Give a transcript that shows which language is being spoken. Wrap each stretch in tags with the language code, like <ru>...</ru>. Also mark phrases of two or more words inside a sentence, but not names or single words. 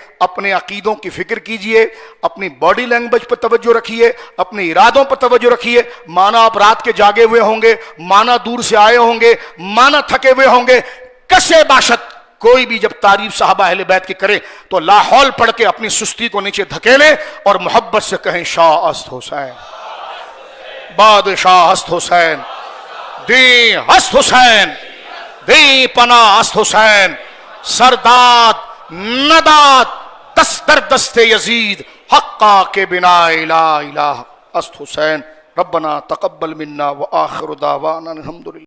<ur>اپنے عقیدوں کی فکر کیجئے، اپنی</ur> <en>body language</en> <ur>پر توجہ رکھیے، اپنے ارادوں پر توجہ رکھیے. مانا آپ رات کے جاگے ہوئے ہوں گے، مانا دور سے آئے ہوں گے، مانا تھکے ہوئے ہوں گے.</ur> <fa>کسے باشد</fa> <ur>کوئی بھی جب تعریف صحابہ اہل بیت کی کرے تو</ur> <ar>لا حول</ar> <ur>پڑھ کے اپنی سستی کو نیچے دھکیلے اور محبت سے کہیں</ur> <fa>شاہ است حسین، بادشاہ است حسین، دی است حسین، دی پناہ است حسین، سرداد ندات دست در دست یزید، حقا کے بنا</fa> <ar>لا الہ</ar> <fa>است حسین.</fa> <ar>ربنا تقبل منا وآخر دعوانا الحمدللہ.</ar>